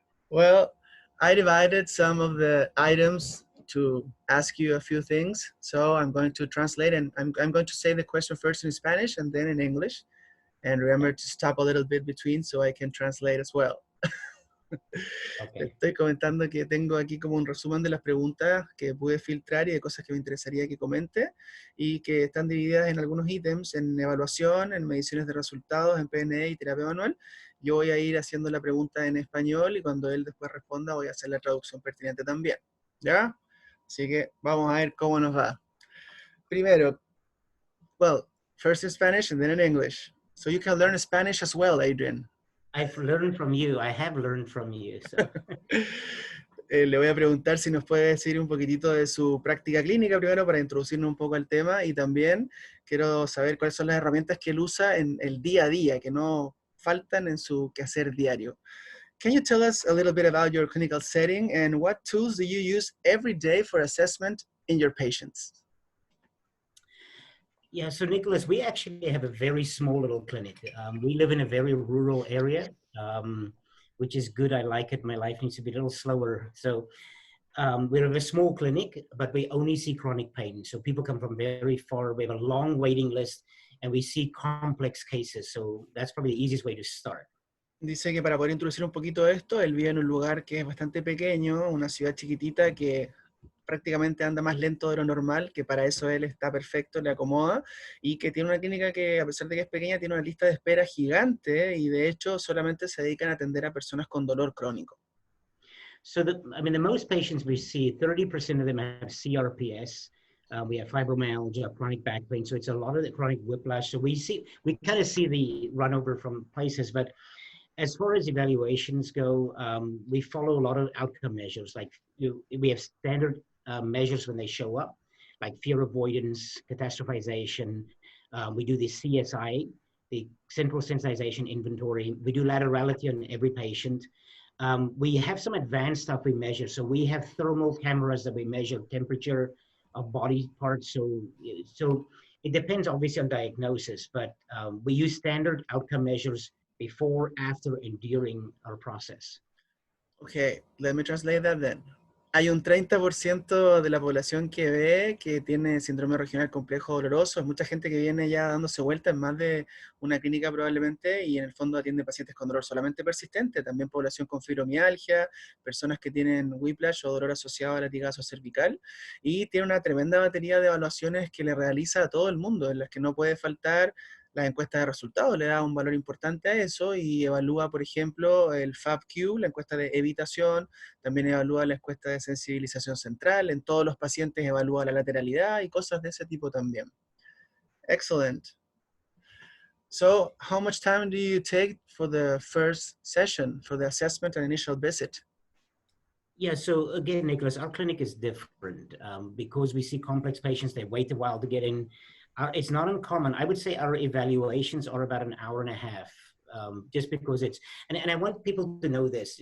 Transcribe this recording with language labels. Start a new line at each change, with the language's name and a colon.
English: Well, I divided some of the items to ask you a few things. So I'm going to translate and I'm going to say the question first in Spanish and then in English. And remember to stop a little bit between so I can translate as well. Okay.
Spanish: Estoy comentando que tengo aquí como un resumen de las preguntas que pude filtrar y de cosas que me interesaría que comente y que están divididas en algunos ítems, en evaluación, en mediciones de resultados, en PNE y terapia manual. Yo voy a ir haciendo la pregunta en español y cuando él después responda voy a hacer la traducción pertinente también. ¿Ya? Así que vamos a ver cómo nos va. Primero,
English: well, first in Spanish and then in English. So you can learn Spanish as well, Adriaan. I've learned from you. I have learned from you. So.
Spanish: Le voy a preguntar si nos puede decir un poquitito de su práctica clínica primero para introducirnos un poco al tema y también quiero saber cuáles son las herramientas que él usa en el día a día, que no faltan en su quehacer diario.
English: Can you tell us a little bit about your clinical setting and what tools do you use every day for assessment in your patients? Yeah, so Nicolás, we actually have a very small little clinic. We live in a very rural area, which is good. I like it. My life needs to be a little slower. So we have a small clinic, but we only see chronic pain. So people come from very far. We have a long waiting list and we see complex cases. So that's probably the easiest way to start.
Spanish: Dice que para poder introducir un poquito esto, él vive en un lugar que es bastante pequeño, una ciudad chiquitita que prácticamente anda más lento de lo normal, que para eso él está perfecto, le acomoda, y que tiene una clínica que a pesar de que es pequeña, tiene una lista de espera gigante, y de hecho solamente se dedican a atender a personas con dolor crónico.
English: So, the most patients we see, 30% of them have CRPS. We have fibromyalgia, chronic back pain. So it's a lot of the chronic whiplash. So we kind of see the run over from places, but as far as evaluations go, we follow a lot of outcome measures. Like we have standard measures when they show up, like fear avoidance, catastrophization. We do the CSI, the central sensitization inventory. We do laterality on every patient. We have some advanced stuff we measure. So we have thermal cameras that we measure temperature of body parts. So it depends obviously on diagnosis, but we use standard outcome measures before, after, and during our process. Okay, let me translate that then.
Spanish: Hay un 30% de la población que ve que tiene síndrome regional complejo doloroso. Es mucha gente que viene ya dándose vuelta en más de una clínica probablemente y en el fondo atiende pacientes con dolor solamente persistente. También población con fibromialgia, personas que tienen whiplash o dolor asociado a latigazo cervical. Y tiene una tremenda batería de evaluaciones que le realiza a todo el mundo, en las que no puede faltar las encuestas de resultados, le da un valor importante a eso y evalúa, por ejemplo, el FAB-Q, la encuesta de evitación, también evalúa la encuesta de sensibilización central, en todos los pacientes evalúa la lateralidad y cosas de ese tipo también.
English: Excellent. So, how much time do you take for the first session, for the assessment and initial visit? Yeah, so again, Nicolás, our clinic is different because we see complex patients, they wait a while to get in. It's not uncommon. I would say our evaluations are about an hour and a half, just because it's, and I want people to know this.